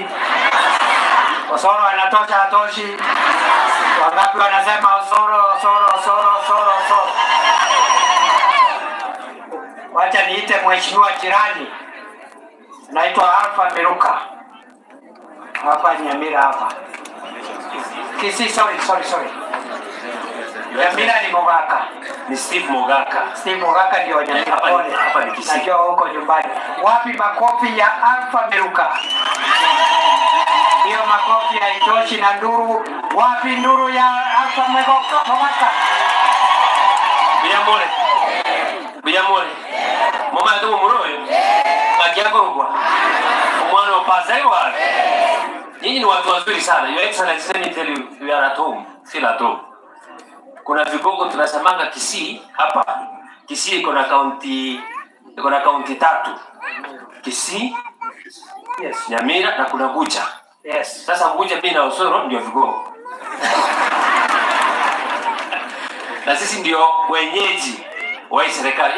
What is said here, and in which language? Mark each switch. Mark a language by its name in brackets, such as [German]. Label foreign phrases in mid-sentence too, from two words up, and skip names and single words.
[Swahili] Osoro anatosha hatoshi. Wangapi wanasema Osoro? Wacha niite mheshimiwa jirani. Naitwa Alfa Miruka. Hapa Nyamira hapa. Kisii, sorry. Nyamira ni Mogaka. Ni Steve Mogaka. Steve Mogaka ndio Nyamira pole. Hapa ni Kisii. Najua huko nyumbani. Wapi makofi ya Alfa Miruka? Hiyo makofi haitoshi na nduru. Wapi nduru ya Alfa Mogaka? [Gusii] Biyamore. Mama ndio muroyo. Akiagorwa. Mwana wa pasaiwa. [Swahili] Nyinyi ni watu wazuri sana. [English] Your Excellency, let me tell you, we are at home. Still at home. [Swahili] Kuna vigogo tunasemanga Kisii hapa. Kisii iko na county 3. Kisii, Yes. Nyamira na kuna Bucha. Yes. Sasa Bucha pia na Osoro ndio vigogo. Na sisi ndio wenyeji wa serikali.